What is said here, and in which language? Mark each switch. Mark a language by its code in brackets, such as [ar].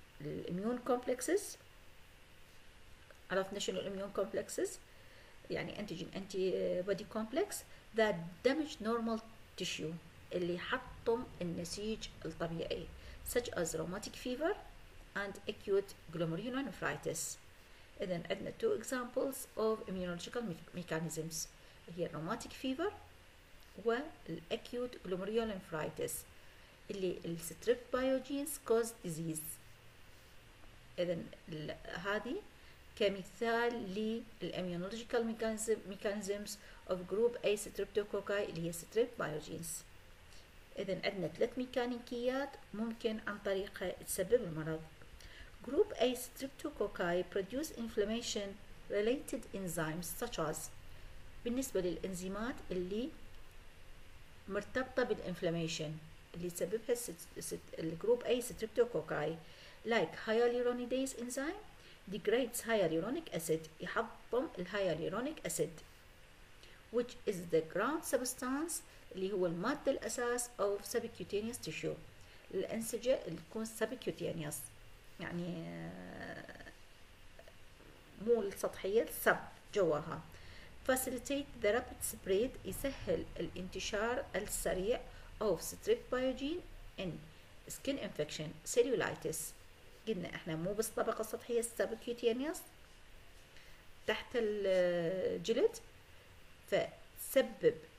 [en] الاميون كومبلكسز. عرفنا شنو الاميون كومبلكسز؟ يعني antigen antibody complex that damage normal tissue [ar] اللي يحطم النسيج الطبيعي [en] such as rheumatic fever and acute glomerulonephritis. [ar] إذن عندنا [en] two examples of immunological mechanisms هي rheumatic fever والacute glomerulonephritis اللي الستريب بايوجينز cause disease. [ar] إذن هذه كمثال [en] للاميونولوجيكال mechanisms of group A streptococci اللي هي ستريب بايوجينز. [ar] إذن عندنا 3 ميكانيكيات ممكن عن طريقها تسبب المرض. [en] Group A streptococci produce inflammation related enzymes such as [ar] بالنسبة للإنزيمات اللي مرتبطة بالإنفلاميشن اللي تسببها الجروب [en] A streptococci like hyaluronidase enzyme degrades hyaluronic acid يحطم الهيالورونيك acid which is the ground substance [ar] اللي هو المادة الأساس [en] of subcutaneous tissue [ar] الأنسجة اللي تكون [en] subcutaneous [ar] يعني مو السطحية السب جواها. [en] facilitate the rapid spread [ar] يسهل الانتشار السريع [en] of strep biogen in skin infection cellulitis. [ar] قلنا احنا مو بس طبقة سطحية subcutaneous تحت الجلد فتسبب